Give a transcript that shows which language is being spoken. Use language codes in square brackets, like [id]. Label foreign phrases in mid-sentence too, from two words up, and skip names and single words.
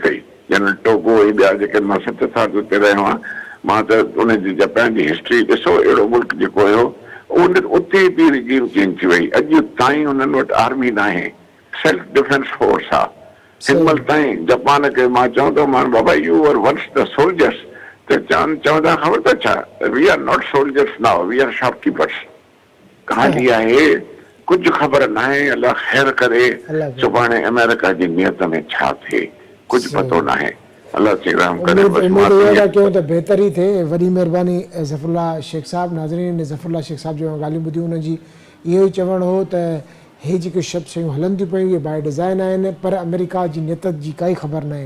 [sd] जनरल टोगो ऐं ॿिया जेके मां 7 साल उते रहियो आहियां, मां त उनजी जापान जी हिस्ट्री ॾिसो, अहिड़ो मुल्क जेको हुयो उते बि [en] regime change [sd] थी वई, अॼु ताईं उन्हनि वटि आर्मी न आहे, [en] self defence force [sd] आहे। हिन महिल ताईं जापान खे मां चवंदो मान बाबा [en] you are once the soldiers, [sd] त चवंदा ख़बर अथव छा, [en] we are not soldiers now, we are shopkeepers. [sd] कहानी आहे कुझु ख़बर न आहे, अलाह ख़ैर करे सुभाणे अमेरिका जी नियत में छा थिए कुझु पतो न आहे। अल्लाह श्री राम करे। उम्मीद इहा कयूं त बहितर ई थिए। वॾी महिरबानी ज़फ़रुल्ला शेख साहब। नाज़रीन, ज़फ़रुल्ला शेख साहब जो ॻाल्हियूं ॿुधियूं, उनजी इहो ई चवणु हो त हे जेके शब्द शयूं हलनि थियूं पियूं इहे [en] by design [sd] आहिनि, पर अमेरिका जी नियत जी काई ख़बर न आहे।